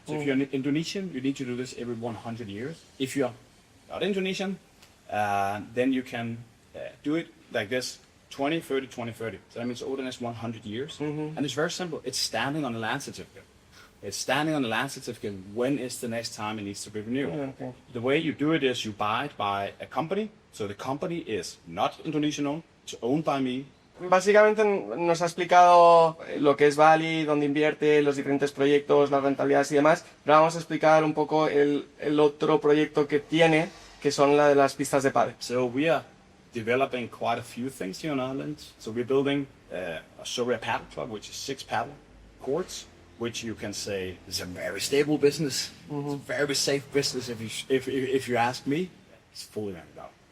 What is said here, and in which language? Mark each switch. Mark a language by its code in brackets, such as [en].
[en] So if you're Indonesian, you need to do this every 100 years. If you're not Indonesian, then you can do it like this, 2030, 2030. So that means older than 100 years. And it's very simple. It's standing on the land certificate. It's standing on the land certificate. When is the next time it needs to be renewed? The way you do it is you buy it by a company. So the company is not Indonesian owned. It's owned by me. [es] Básicamente nos ha explicado lo que es Bali, dónde invierte, los diferentes proyectos, las rentabilidades y demás. Pero vamos a explicar un poco el otro proyecto que tiene, que son la de las pistas de pádel. [en] So we are developing quite a few things here in Ireland. So we're building a Asoria paddle club, which is 6 paddle courts, which you can say is a very stable business. It's a very safe business if you ask me. It's fully rented out.